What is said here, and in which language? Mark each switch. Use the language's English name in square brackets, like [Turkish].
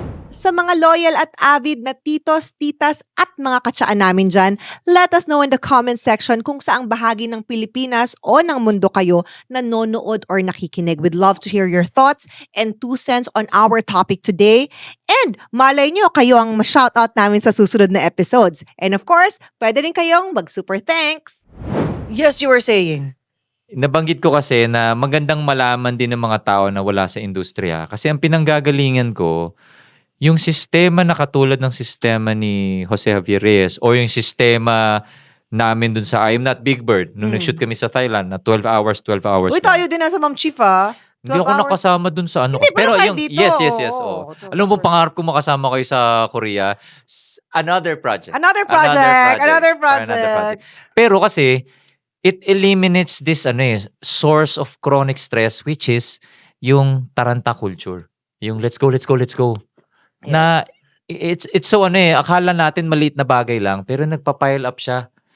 [Filipino] Sa mga loyal at avid na titos, titas at mga katsaan namin dyan, [English] let us know in the comment section [Filipino] kung saang bahagi ng Pilipinas o ng mundo kayo nanonood or nakikinig. [English] We'd love to hear your thoughts and 2 cents on our topic today. [Filipino] And malay nyo, kayo ang ma-shoutout namin sa susunod na episodes. [English] And of course, [Filipino] pwede rin kayong mag-super thanks. [English] Yes, you were saying. [Filipino] Nabanggit ko kasi na magandang malaman din ng mga tao na wala sa industriya. Kasi ang pinanggagalingan ko, yung sistema na katulad ng sistema ni Jose Javier Reyes o yung sistema namin dun sa I Am Not Big Bird nung nag-shoot kami sa Thailand na 12 hours. Uy, tayo din na sa Ma'am Chief, Hindi ako nakasama dun sa ano. Hindi, pero kahit yung, dito, [English] yes. [Filipino] oo. Alam mo, pangarap ko makasama kayo sa Korea. [English] Another project. Another project. [Filipino] Pero kasi, [English] it eliminates this source of chronic stress, which is [Filipino] yung taranta culture. [English] Yung let's go. Yeah. [Filipino] Na [English] it's so [Filipino] akala natin maliit na bagay lang pero nagpa-pile up siya.